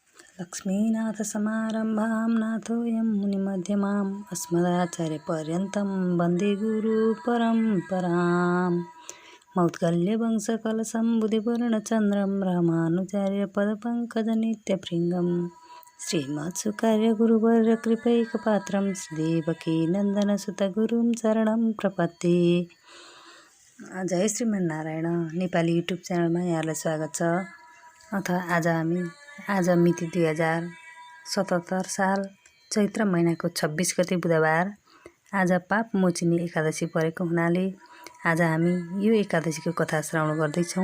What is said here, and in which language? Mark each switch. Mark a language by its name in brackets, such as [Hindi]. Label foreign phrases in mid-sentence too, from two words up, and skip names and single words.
[Sanskrit] लक्ष्मीनाथसमारम्भां नाथोऽयं मुनिमध्यमाम् अस्मदाचार्यपर्यन्तं वन्दे गुरुपरम्पराम् मौद्गल्यवंशकलशं बुधिपूर्णचन्द्रं रामानुजार्यपदपङ्कजनित्यभृङ्गं श्रीमत्सुकार्यगुरुवर्यकृपैकपात्रं श्रीदेवकीनन्दनसुतगुरुं शरणं प्रपद्ये। [Nepali] जय श्रीमन्नारायण नेपाली युट्युब च्यानलमा यहाँलाई स्वागत छ। आज मिति 2077 साल चैत्र महिनाको 26 गते बुधबार। आज पाप मोचिनी एकादशी परेको हुनाले आज हामी यो एकादशीको कथा श्रवण गर्दैछौँ।